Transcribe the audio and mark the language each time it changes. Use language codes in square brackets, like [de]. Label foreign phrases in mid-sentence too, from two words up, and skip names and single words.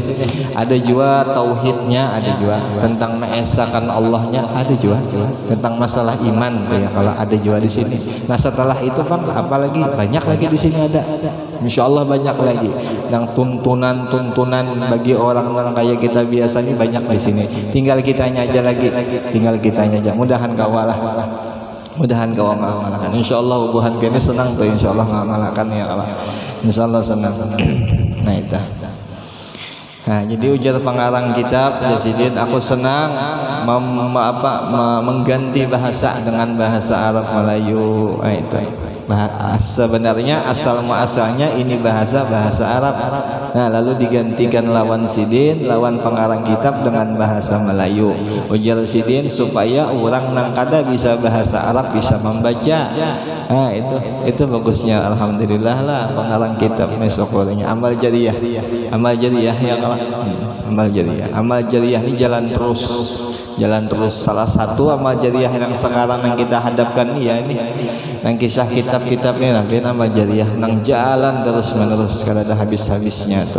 [id] Ada juga tauhidnya, ada juga tentang mengesahkan Allahnya, ada juga tentang masalah iman ya kalau ada juga di sini. Nah setelah itu kan apalagi banyak lagi di sini ada. [ar] إن شاء الله [id] banyak lagi. Yang tuntunan bagi orang kayak kita biasa ini banyak di sini. Tinggal kitanya aja lagi. Tinggal kitanya aja. Mudahan kawalah. Mudahan kau mengamalkan. Insyaallah hubungan kini senang tuh. Insyaallah mengamalkan ya Allah. Insyaallah senang. Nah itu. Nah jadi ujar pengarang kitab Jasidin, aku senang mengganti bahasa dengan bahasa Arab Melayu. Nah itu. Sebenarnya asal muasalnya ini bahasa Arab. Nah lalu digantikan lawan Sidin, lawan pengarang kitab dengan bahasa Melayu. Ujar Sidin supaya orang nang kada bisa bahasa Arab bisa membaca. Nah itu bagusnya, alhamdulillah lah pengarang kitab ini syukurnya. Amal jariyah ya kalau amal jariyah ini jalan terus. Salah satu amal jariyah yang sekarang yang kita hadapkan ya ini yang kisah kitab-kitab ini nabi amal jariyah nang jalan terus menerus kada ada habisnya tuh.